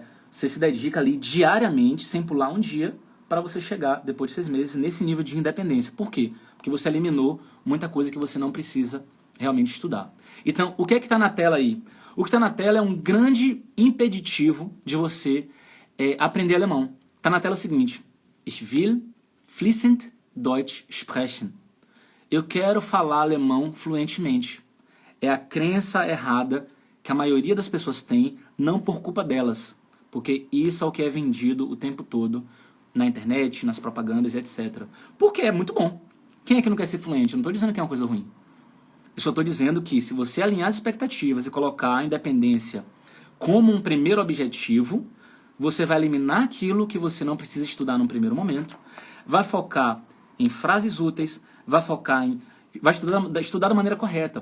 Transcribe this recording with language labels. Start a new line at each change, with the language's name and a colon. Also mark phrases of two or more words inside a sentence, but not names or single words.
Portuguese: Você se dedica ali diariamente, sem pular um dia, para você chegar, depois de 6 meses, nesse nível de independência. Por quê? Porque você eliminou muita coisa que você não precisa realmente estudar. Então, o que é que está na tela aí? O que está na tela é um grande impeditivo de você aprender alemão. Está na tela o seguinte:
German: Ich will fließend Deutsch sprechen.
Portuguese: Eu quero falar alemão fluentemente. É a crença errada que a maioria das pessoas tem, não por culpa delas, porque isso é o que é vendido o tempo todo na internet, nas propagandas e etc. Porque é muito bom. Quem é que não quer ser fluente? Eu não estou dizendo que é uma coisa ruim. Eu só estou dizendo que se você alinhar as expectativas e colocar a independência como um primeiro objetivo, você vai eliminar aquilo que você não precisa estudar num primeiro momento, vai focar em frases úteis, vai estudar da maneira correta.